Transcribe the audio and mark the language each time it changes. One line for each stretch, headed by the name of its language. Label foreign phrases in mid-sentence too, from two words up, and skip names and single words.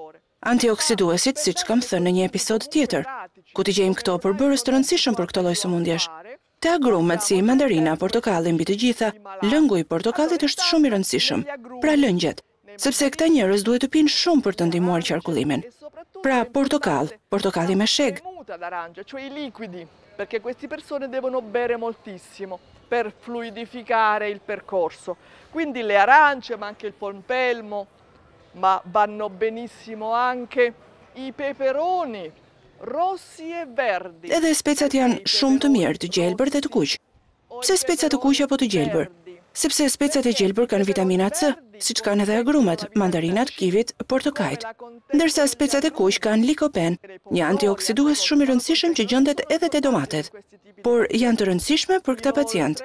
Albanian: Antioksiduesit, siç kam thënë në një episod tjetër, ku t'i gjejmë këto përbërës të rëndësishëm për këto lloj sëmundjesh. Të agrumet si mandarina, portokalli mbi të gjitha, lëngu i portokallit është shumë i rëndësishëm. Pra lëngjet, sepse këta njerëz duhet të pinë shumë për të ndihmuar qarkullimin. Pra portokalli me sheg.
Italian: D'arancia, cioè i liquidi, perché queste persone devono bere moltissimo per fluidificare il percorso. Quindi le arance, ma anche il pompelmo, ma vanno benissimo anche i peperoni, rossi e verdi.
Albanian: Edhe specat janë shumë të mirë, të gjelbër dhe të kuq. Pse specat të kuq apo të gjelbër? Sepse specat e gjelbër kanë vitamina C, siç kanë edhe agrumet, mandarinat, kivit, portokajt. Ndërsa specat e kuq kanë likopen, një antioksidues shumë i rëndësishëm që gjendet edhe te domatet, por janë të rëndësishme për këta pacient.